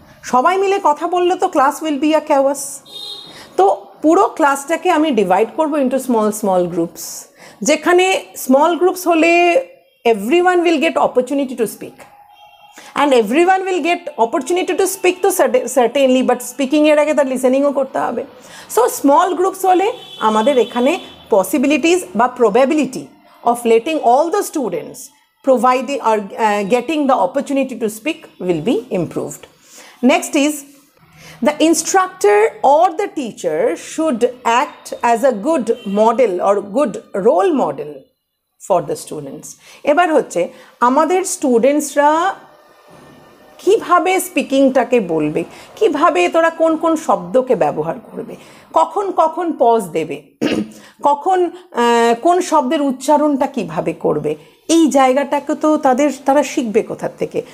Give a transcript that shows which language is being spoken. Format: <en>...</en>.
<bn>সবাই মিলে কথা বললে তো</bn> <en>Class will be a chaos.</en> <bn>তো পুরো ক্লাসটাকে আমি ডিভাইড করব</bn> <en>into small groups, যেখানে small groups হলে everyone will get opportunity to speak, and everyone will get opportunity to speak তো certainly,</en> <bn>বাট স্পিকিংয়ের আগে তার লিসেনিংও করতে হবে।</bn> <en>so small groups</en> <bn>হলে আমাদের এখানে</bn> <en>Possibilities বা probability of letting all the students providing or getting the opportunity to speak will be improved. Next is the instructor or the teacher should act as a good model or good role model for the students.</en> <bn>এবার হচ্ছে আমাদের স্টুডেন্টসরা কিভাবে স্পিকিংটাকে বলবে, কিভাবে তোরা কোন কোন শব্দকে ব্যবহার করবে, কখন কখন পজ দেবে, কখন কোন শব্দের উচ্চারণটা কিভাবে করবে, এই জায়গাটাকে তো তারা শিখবে কোথার থেকে?</bn>